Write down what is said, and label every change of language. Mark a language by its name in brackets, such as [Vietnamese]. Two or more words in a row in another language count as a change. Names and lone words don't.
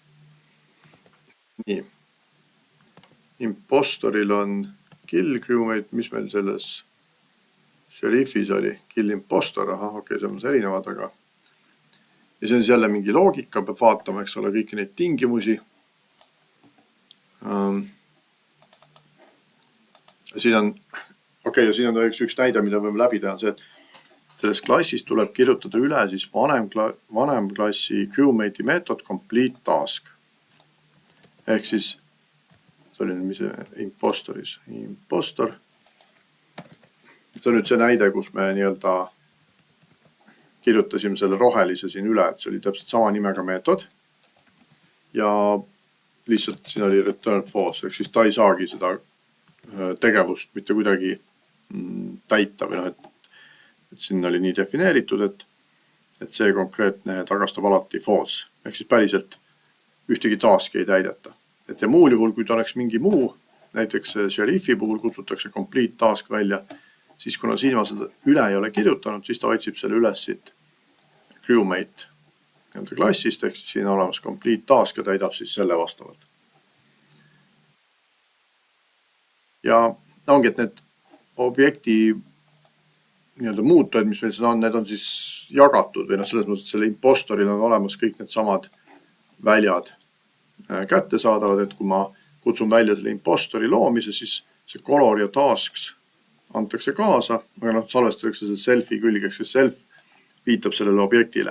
[Estonian] Nii, impostoril on [English] kill crewmate, [Estonian] mis meil selles sheriffis oli, [English] kill impostor, [Estonian] okei, see on erinevad, aga ja see on jälle mingi loogika, peab vaatama, eks ole, kõiki neid tingimusi. Siin on, ja siin on üks näide, mida võime läbi teha, see, et selles klassis tuleb kirjutada üle siis vanem klassi crewmate'i meetod [English] complete task. [Estonian] Ehk siis, see oli mis impostoris, impostor. See on nüüd see näide, kus me nii-öelda kirjutasime selle rohelise siin üle, et see oli täpselt sama nimega meetod. Ja lihtsalt siin oli [English] return false, [Estonian] ehk siis ta ei saagi seda tegevust mitte kuidagi täita või et siin oli nii defineeritud, et see konkreetne tagastab alati false, ehk siis päriselt ühtegi taski ei täideta. Ja muul juhul, kui ta oleks mingi muu, näiteks sheriffi puhul kutsutakse [English] complete task [Estonian] välja, siis kuna siin ma seda üle ei ole kirjutanud, siis ta otsib selle üles siit crewmate klassist, ehk siis siin on olemas [English] complete task [Estonian] ja täidab siis selle vastavalt. Ja ongi, et need objekti muutujaid, mis meil siin on, need on siis jagatud või selles mõttes, et selle impostoril on olemas kõik need samad väljad kätte saadavad, et kui ma kutsun välja selle impostori loomise, siis see color ja tasks antakse kaasa, aga salvestatakse selle self'i külge, ehk siis self viitab sellele objektile.